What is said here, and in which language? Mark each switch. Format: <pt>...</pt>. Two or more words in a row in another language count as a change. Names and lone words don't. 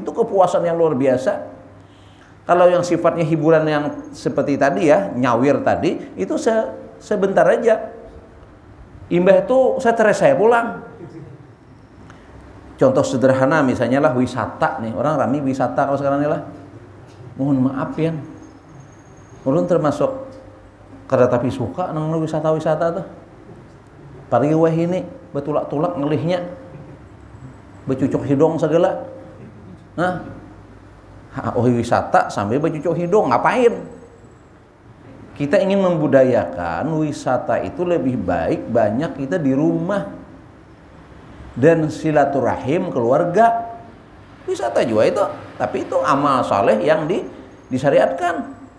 <id>Itu kepuasan yang luar biasa. Kalau yang sifatnya hiburan yang seperti tadi ya, nyawir tadi, itu sebentar aja.</id> <bjn>Imbah itu stres saya pulang. Contoh sederhana misalnya lah wisata nih.</bjn> <id>Orang rame wisata kalau sekarang ini lah. Mohon maaf ya.</id> <bjn>Ulun termasuk kada tapi suka nang wisata-wisata tuh. Pari weh ini betulak-tulak ngelihnya. Becucuk hidung segala. Nah, wisata sambil bercucuk hidung, ngapain?</bjn> <id>Kita ingin membudayakan wisata itu lebih baik banyak kita di rumah dan silaturahim keluarga. Wisata juga itu, tapi itu amal saleh yang disyariatkan.</id>